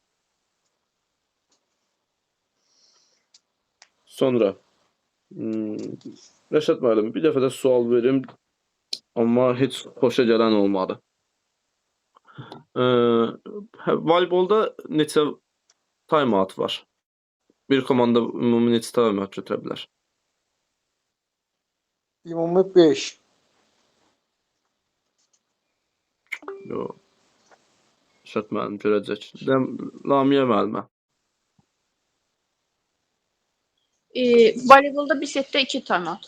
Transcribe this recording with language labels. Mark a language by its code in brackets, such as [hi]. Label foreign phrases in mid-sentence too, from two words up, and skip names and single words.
[az] Sonra Rəşad müəllim, bir dəfə də sual verim, amma heç xoşa gələn olmadı. Voleybolda neçə time-out var? Bir komanda ümumi neçə time-out götürə bilər? Ümumi 5. Yox. Rəşad müəllim görəcək. Lamiyə müəllimə. Voleybolda bir setdə 2 timeout.